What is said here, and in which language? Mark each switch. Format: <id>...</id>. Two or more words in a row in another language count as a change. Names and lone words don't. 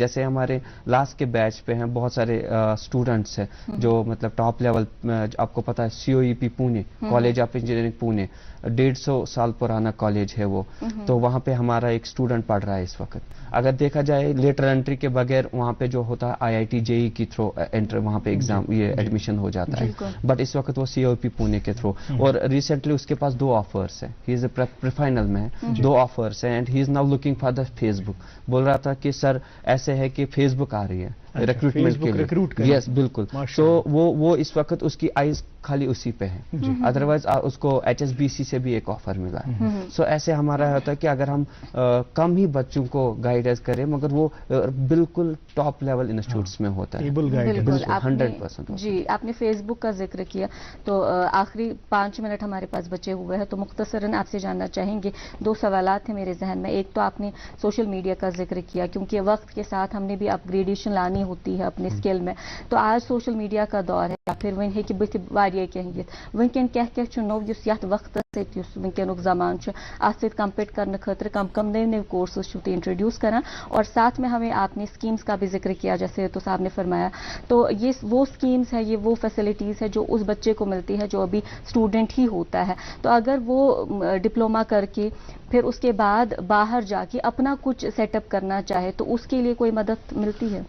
<ur>جیسے ہمارے لاسٹ کے بیچ پہ ہیں بہت سارے اسٹوڈنٹس ہیں جو مطلب</ur> <en>top level,</en> <ur>آپ کو پتا ہے COEP پونے، کالج آف انجینئرنگ پونے، 150 سال پرانا کالج ہے وہ، تو وہاں پہ ہمارا ایک اسٹوڈنٹ پڑھ رہا ہے اس وقت. اگر دیکھا جائے</ur> <en>later entry</en> <ur>کے بغیر وہاں پہ جو ہوتا ہے IIT JEE کی تھرو انٹر وہاں پہ ایگزام یہ ایڈمیشن ہو جاتا ہے، بٹ اس وقت وہ COEP پونے کے تھرو. اور ریسنٹلی اس کے پاس 2 آفرس ہیں،</ur> <en>he is a pre final</en> <ur>میں ہے، 2 آفرس ہیں،</ur> <en>and he is now looking for the Facebook.</en> <ur>بول رہا تھا کہ سر ایسے ہے کہ فیس بک آ رہی ہے ریکروٹمنٹ کے لیے. یس بالکل. تو وہ اس وقت اس کی آئیز خالی اسی پہ ہے، ادروائز اس کو HSBC سے بھی ایک آفر ملا ہے. سو ایسے ہمارا ہوتا ہے کہ اگر ہم کم ہی بچوں کو گائیڈنس کریں مگر وہ بالکل</ur> <en>top level institutes</en> <ur>میں ہوتا ہے. بالکل 100%. جی، آپ نے فیس بک کا ذکر کیا تو آخری 5 منٹ ہمارے پاس بچے ہوئے ہیں، تو مختصراً آپ سے جاننا چاہیں گے، 2 سوالات ہیں میرے ذہن میں. ایک تو آپ نے</ur> <en>social media</en> <ur>کا ذکر کیا، کیونکہ وقت کے ساتھ ہم نے بھی اپ گریڈیشن لانی ہوتی ہے اپنے اسکل میں. تو آج سوشل میڈیا کا دور ہے، یا پھر ون ہے کہ</ur> <ks>بت واریاہ کینٛہہ یِتھ ونکٮ۪ن کیا چھُ نوٚو یُس یتھ وقتس سۭتۍ یُس ونکٮ۪نُک زمان چھُ اتھ سۭتۍ کمپیٹ کرنے خٲطرٕ کم نئے کورسز چھُو تُہۍ انٹروڈیوس کران.</ks> <ur>اور ساتھ میں ہمیں آپ نے اسکیمز کا بھی ذکر کیا، جیسے تو صاحب نے فرمایا، تو یہ وہ اسکیمز ہے، یہ وہ فیسلٹیز ہے جو اس بچے کو ملتی ہے جو ابھی اسٹوڈنٹ ہی ہوتا ہے. تو اگر وہ ڈپلوما کر کے پھر اس کے بعد باہر جا کے اپنا کچھ</ur> <en>set up</en> <ur>کرنا چاہے تو اس کے لیے کوئی مدد ملتی ہے؟</ur>